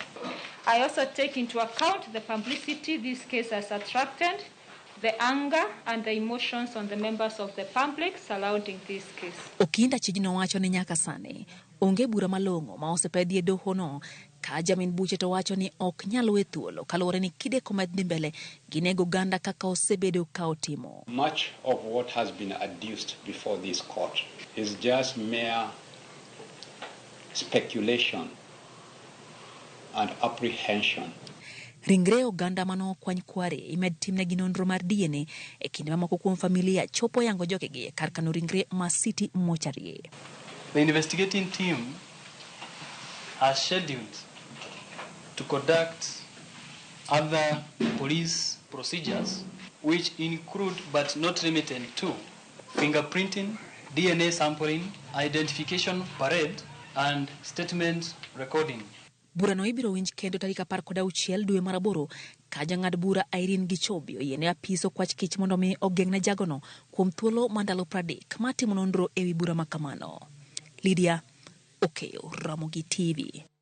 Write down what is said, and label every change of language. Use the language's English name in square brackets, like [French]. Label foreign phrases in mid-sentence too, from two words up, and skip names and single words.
[English] I also take into account the publicity this case has attracted, the anger and the emotions on the members of the public surrounding this case. [Luo (Kenya and Tanzania)] Okinda Achijno wacho ni nyaka sani onge bura malong'o ma osepedhie doho no ka jamin buche to wacho ni ok nyal we thuolo kaluwore ni kideko madhi mbele ginego ganda kaka osebedo ka otimo. [English] Much of what has been adduced before this court is just mere speculation and apprehension. [Luo (Kenya and Tanzania)] Ringre oganda mano kwany Kware imed timnegi nonro mar DNA e kinde mamoko kuom familia chopo yango jokegi kar kano ringre ma City Mortuary. [English] The investigating team has scheduled to conduct other police procedures which include but not limited to fingerprinting, DNA sampling, identification parade and statement recording. [Luo (Kenya and Tanzania)] Burano ibiro winj kendo tarik 16 dwe mar aboro ka jang'ad bura Irene Gichobi oyiene apiso kwach kich mondo mi ogeng'ne jagono kuom thuolo mandalo 30 matimo nonro ewi bura makamano. Lydia Okeyo, Ramogi TV.